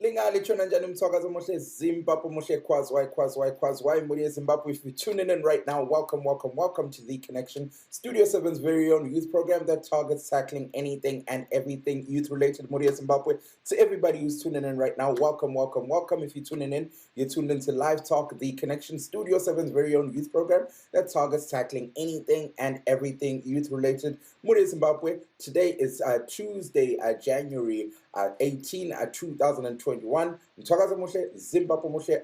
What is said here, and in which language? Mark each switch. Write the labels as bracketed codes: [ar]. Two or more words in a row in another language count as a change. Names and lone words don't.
[nd] Kunjani chona njani mtwakazi omuhle Zimbabwe omuhle [sn] kwazwai muri [nd] Zimbabwe. [en] If you're tuning in right now, welcome to The Connection, Studio 7's very own youth program that targets tackling anything and everything youth related muri Zimbabwe. To everybody who's tuning in right now, welcome. If you're tuning in, you're tuned into Live Talk, The Connection, Studio 7's very own youth program that targets tackling anything and everything youth related muri Zimbabwe. Today is Tuesday, January 18, 2021. [nd] Mtwakazi omuhle Zimbabwe omuhle.